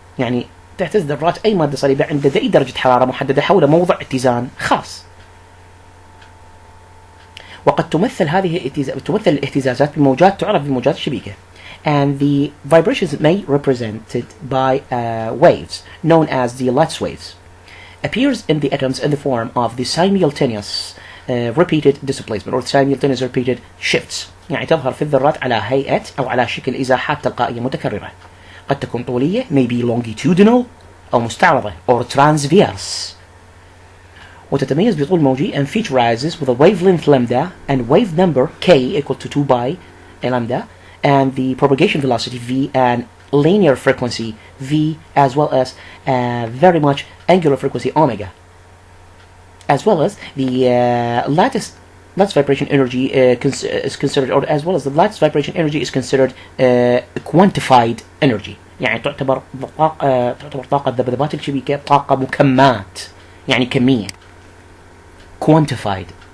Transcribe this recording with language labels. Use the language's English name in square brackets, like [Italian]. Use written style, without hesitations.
[Arabic] يعني تهتز ذرات أي مادة صلبة عند أي درجة حرارة محددة حول موضع اتزان خاص. وقد تمثل الاهتزازات بموجات تعرف بموجات الشبيكة. [English] And the vibrations may represented by waves known as the Lutz waves appears in the atoms in the form of the simultaneous repeated displacement or simultaneous repeated shifts. [Arabic] يعني تظهر في الذرات على هيئة أو على شكل إزاحات تلقائية متكررة. قد تكون طولية [English] maybe longitudinal [Arabic] أو مستعرضة [English] or transverse. [Arabic] وتتميز بطول موجي [English] and featurizes with a wavelength lambda and wave number k equal to 2 pi lambda and the propagation velocity v and linear frequency v as well as very much angular frequency omega, as well as the lattice vibration energy is considered, or as well as the lattice vibration energy is considered quantified energy. [Arabic] يعني تعتبر طاقة ذبذبات الشبيكة طاقة مكمات يعني كمية quantified.